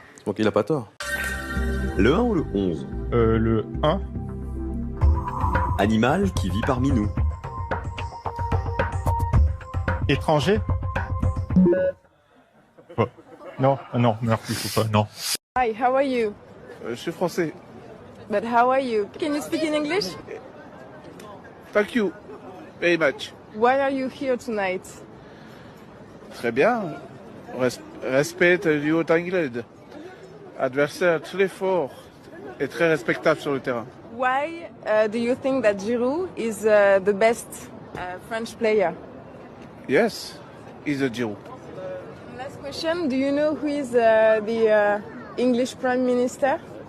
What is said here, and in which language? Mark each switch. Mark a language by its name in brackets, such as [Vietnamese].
[French] Donc il a pas tort. Le 1 ou le 11? Le 1. Animal qui vit parmi nous. Étranger. Oh. Non, non, merci, faut pas, non. [English] Hi, how are you? [French] Je suis français. [English] But how are you? Can you speak in English? Thank you very much. Why are you here tonight? [French] Très bien. Respecte Leo Tangled. Adversaire très fort et très respectable sur le terrain. [English] Why do you think that Giroud is the best French player? Yes, he's a Giroud. Last question, do you know who is the English Prime Minister?